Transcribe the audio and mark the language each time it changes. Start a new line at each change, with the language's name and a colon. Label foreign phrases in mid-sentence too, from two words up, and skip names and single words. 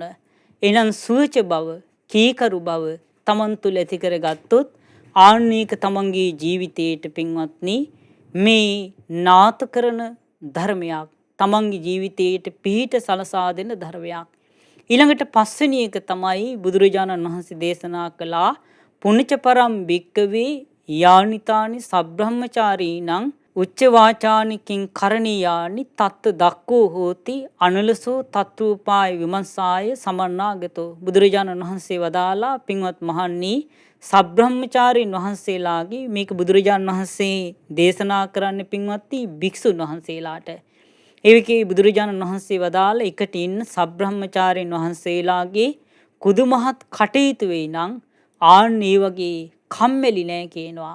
Sinhala: එහෙනම් සුවච බව, කීකරු බව තමන් තුළ ඇති කරගත්තොත් ආන්නේක තමන්ගේ ජීවිතයට පින්වත්නි මේ නාත කරන ධර්මයක්, තමන්ගේ ජීවිතයට පිහිට සලසා දෙන ධර්මයක්. ඊළඟට පස්වෙනි එක තමයි බුදුරජාණන් වහන්සේ දේශනා කළා
Pali: පුණ්‍යච පරම් භික්කවේ යානිතානි සබ්‍රහ්මචාරීනං උච්ච වාචානිකින් කරණීයානි තත්ත දක්කෝ හෝති අනලසෝ තත්ත්වෝපාය විමර්ශාය සමන්නාගතෝ.
Sinhala: බුදුරජාණන් වහන්සේ වදාලා පින්වත් මහන්නි සබ්‍රහ්මචාරීන් වහන්සේලාගේ මේක බුදුරජාණන් වහන්සේ දේශනා කරන්න පින්වත්නි භික්ෂුන් වහන්සේලාට. ඒකේ බුදුරජාණන් වහන්සේ වදාළ එකට ඉන්න සබ්‍රහ්මචාරීන් වහන්සේලාගේ කුදුමහත් කටයුතු වෙයි නම් ආන් ඒ වගේ කම්මැලි නෑ කියනවා.